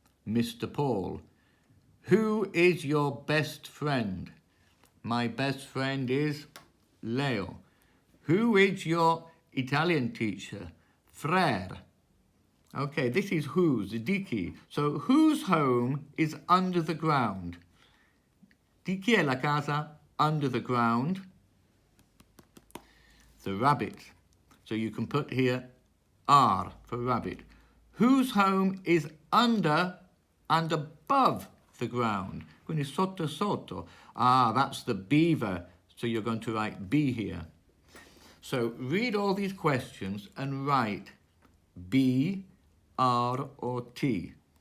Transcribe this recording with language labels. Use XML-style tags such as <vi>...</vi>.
<en>Mr. Paul. Who is your best friend? My best friend is Leo. Who is your Italian teacher? Frère. Okay, this is whose,</en> <it>di chi.</it> <en>So whose home is under the ground?</en> <it>Di chi è la casa</it> <en>under the ground? The rabbit. So you can put here R for rabbit. Whose home is under and above the ground?</en> <it>Quindi sotto sotto.</it> <en>Ah, that's the beaver. So you're going to write B here. So read all these questions and write B, R, or T.</en>